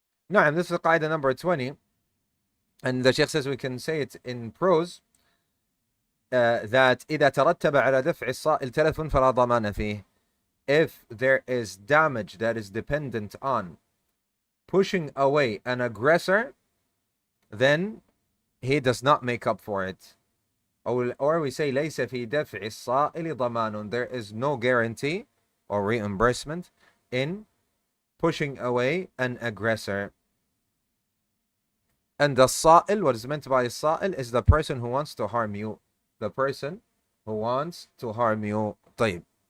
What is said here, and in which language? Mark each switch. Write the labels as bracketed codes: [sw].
[en] نعم, this is قاعدة number 20. And the Shaykh says we can say it in prose that [ar] إذا ترتب على دفع الصائل تلف فلا ضمان فيه. [en] If there is damage that is dependent on pushing away an aggressor, then he does not make up for it. Or we say [ar] ليس في دفع الصائل ضمان. [en] There is no guarantee or reimbursement in pushing away an aggressor. And the sa'il, what is meant by sa'il, is the person who wants to harm you. The person who wants to harm you. [ar] طيب.